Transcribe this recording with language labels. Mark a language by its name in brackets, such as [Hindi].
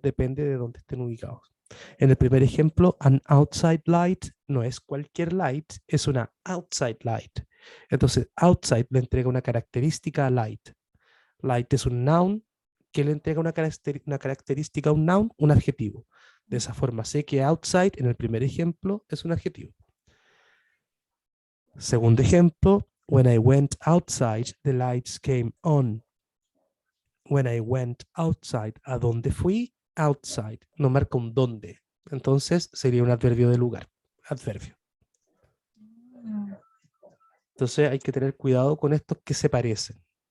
[Spanish] Depende de dónde estén ubicados. En el primer ejemplo, [English] an outside light [Spanish] no es cualquier light, es una outside light. Entonces, outside le entrega una característica a light. Light es un noun que le entrega una característica a un noun, un adjetivo. De esa forma sé que outside, en el primer ejemplo, es un adjetivo. Segundo ejemplo, [English] when I went outside, the lights came on. When I went outside, [Spanish] ¿a dónde fui? Outside, no marca un dónde. Entonces sería un adverbio de lugar. Adverbio. Entonces hay que tener cuidado con estos que se parecen.